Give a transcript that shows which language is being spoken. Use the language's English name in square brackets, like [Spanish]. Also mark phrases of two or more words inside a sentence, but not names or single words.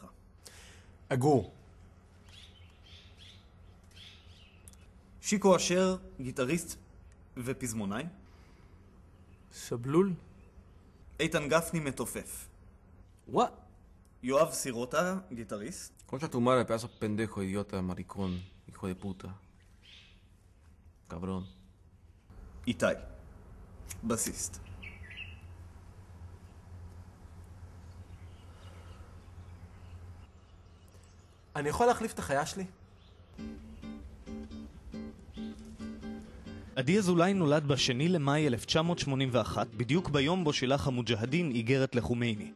[Hebrew] אגור. שיקו אשר, גיטריסט ופזמונאי. שבלול. איתן גפני, מתופף. [English] What? [Hebrew] יואב סירוטה, גיטריסט. [Spanish] Concha tu madre, pedazo pendejo, idiota, maricón, hijo de puta. Cabrón. [Hebrew] איתי, בסיסט. אני יכול להחליף את החיה שלי? עדי אזולאי נולד בשני למאי 1981, בדיוק ביום בו שילח המוג'הדין איגרת לחומייני.